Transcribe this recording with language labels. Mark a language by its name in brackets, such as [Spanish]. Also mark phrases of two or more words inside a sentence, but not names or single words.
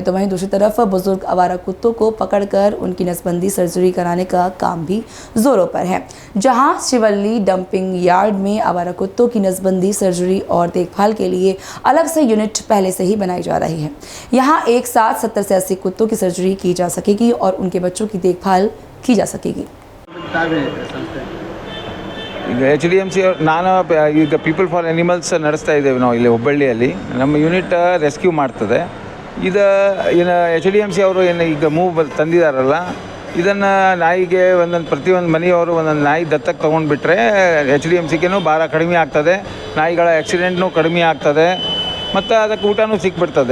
[Hindi] तो वहीं दूसरी तरफ बुजुर्ग आवारा कुत्तों को पकड़कर उनकी नसबंदी सर्जरी कराने का काम भी जोरों पर है, जहां शिवल्ली [English] dumping yard [Hindi] में आवारा कुत्तों की नसबंदी सर्जरी और देखभाल के लिए अलग से यूनिट पहले से ही बनाई जा रही है। यहाँ एक साथ 70 से 80 कुत्तों की सर्जरी की जा सकेगी और उनके बच्चों की देखभाल की जा सकेगी। [Kannada] ಈಗ HDMC ನಾನು ಈಗ ಪೀಪಲ್ ಫಾರ್ ಅನಿಮಲ್ಸ್ ನಡೆಸ್ತಾ ಇದ್ದೇವೆ ನಾವು ಇಲ್ಲಿ ಹುಬ್ಬಳ್ಳಿಯಲ್ಲಿ. ನಮ್ಮ ಯೂನಿಟ್ ರೆಸ್ಕ್ಯೂ ಮಾಡ್ತದೆ. ಇದು ಏನು HDMC ಅವರು ಏನು ಈಗ ತಂದಿದ್ದಾರಲ್ಲ, ಇದನ್ನು ನಾಯಿಗೆ ಪ್ರತಿಯೊಂದು ಮನೆಯವರು ಒಂದೊಂದು ನಾಯಿ ದತ್ತಕ್ಕೆ ತೊಗೊಂಡ್ಬಿಟ್ರೆ HDMCಗೂ ಭಾರ ಕಡಿಮೆ ಆಗ್ತದೆ, ನಾಯಿಗಳ ಆಕ್ಸಿಡೆಂಟ್ನೂ ಕಡಿಮೆ ಆಗ್ತದೆ ಮತ್ತು ಅದಕ್ಕೆ ಊಟನೂ ಸಿಕ್ಬಿಡ್ತದೆ.